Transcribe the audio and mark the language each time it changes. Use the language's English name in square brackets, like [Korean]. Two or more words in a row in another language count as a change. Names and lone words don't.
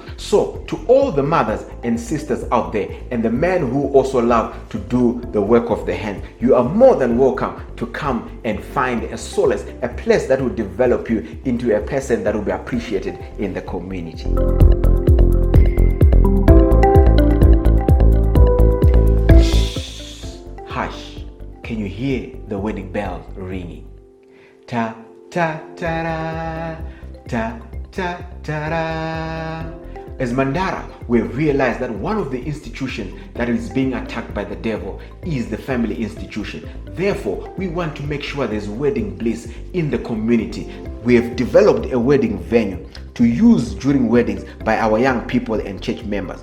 [English] So to all the mothers and sisters out there and the men who also love to do the work of the hand, you are more than welcome to come and find a solace, a place that will develop you into a person that will be appreciated in the community. Hush, can you hear the wedding bells ringing? Ta ta ta ra, ta ta ta ra. As Mandara, we realize that one of the institutions that is being attacked by the devil is the family institution. Therefore, we want to make sure there's wedding bliss in the community. We have developed a wedding venue to use during weddings by our young people and church members.